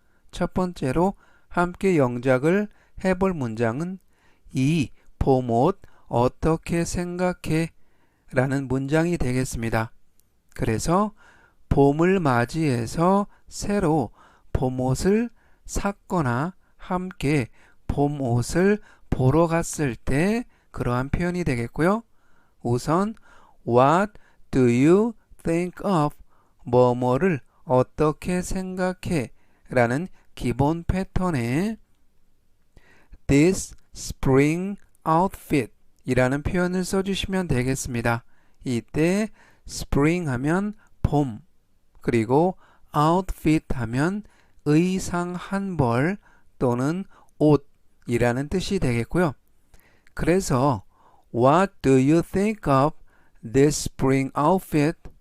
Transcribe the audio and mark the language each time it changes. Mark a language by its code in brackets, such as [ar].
[ko] 첫 번째로 함께 영작을 해볼 문장은 이 봄옷 어떻게 생각해? 라는 문장이 되겠습니다. 그래서 봄을 맞이해서 새로 봄옷을 샀거나 함께 봄옷을 보러 갔을 때 그러한 표현이 되겠고요. [en] 우선 What do you think of? [ko] 뭐뭐를 어떻게 생각해? 라는 기본 패턴에 [en] This spring outfit [ko] 이라는 표현을 써주시면 되겠습니다. 이때 spring 하면 봄, 그리고 outfit 하면 의상 한 벌 또는 옷이라는 뜻이 되겠고요. [en] 그래서 What do you think of this spring outfit?